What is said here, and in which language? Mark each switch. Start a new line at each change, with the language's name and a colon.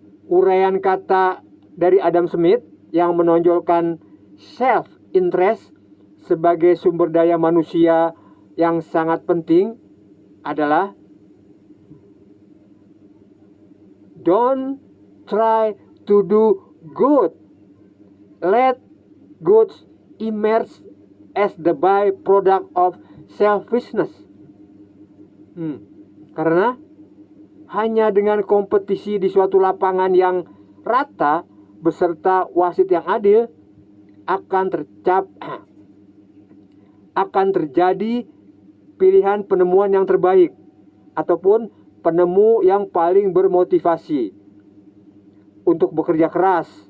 Indonesian: Uraian kata dari Adam Smith yang menonjolkan self-interest sebagai sumber daya manusia yang sangat penting adalah
English: don't try to do good. Let goods emerge as the byproduct of selfishness.
Indonesian: Karena hanya dengan kompetisi di suatu lapangan yang rata beserta wasit yang adil akan terjadi pilihan penemuan yang terbaik ataupun penemu yang paling bermotivasi untuk bekerja keras.